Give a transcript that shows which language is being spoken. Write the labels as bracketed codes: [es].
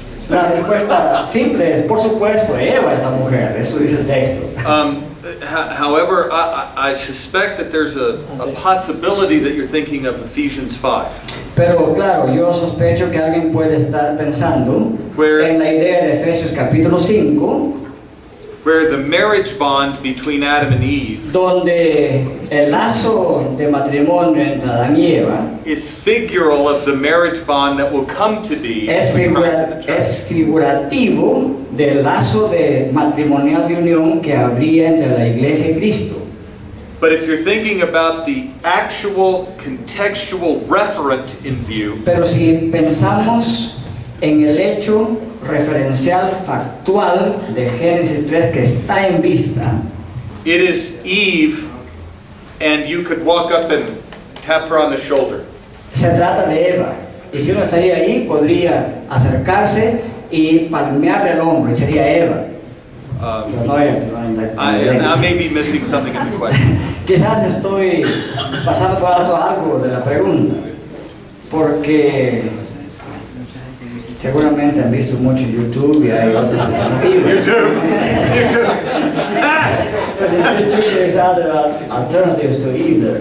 [es] La respuesta simple es, por supuesto, Eva es la mujer. Eso dice el texto. [en] However, I suspect that there's a possibility that you're thinking of Ephesians 5. [es] Pero claro, yo sospecho que alguien puede estar pensando [en] Where- [es] en la idea de Efesios capítulo 5, [en] Where the marriage bond between Adam and Eve [es] donde el lazo de matrimonio entre Adán y Eva [en] is figural of the marriage bond that will come to be [es] es, [en] between Christ and the church. [es] es figurativo del lazo de matrimonial de unión que habría entre la iglesia y Cristo. [en] But if you're thinking about the actual contextual referent in view, [es] Pero si pensamos en el hecho referencial factual de Génesis 3 que está en vista, [en] it is Eve, and you could walk up and tap her on the shoulder. [es] se trata de Eva. Y si uno estaría ahí, podría acercarse y palmearle el hombro y sería Eva. Pero no Eva, no en la- [en] I may be missing something in the question. [es] Quizás estoy pasando por alto algo de la pregunta, porque seguramente han visto mucho YouTube y hay otras alternativas. [en] Because in YouTube there's other alternatives to either.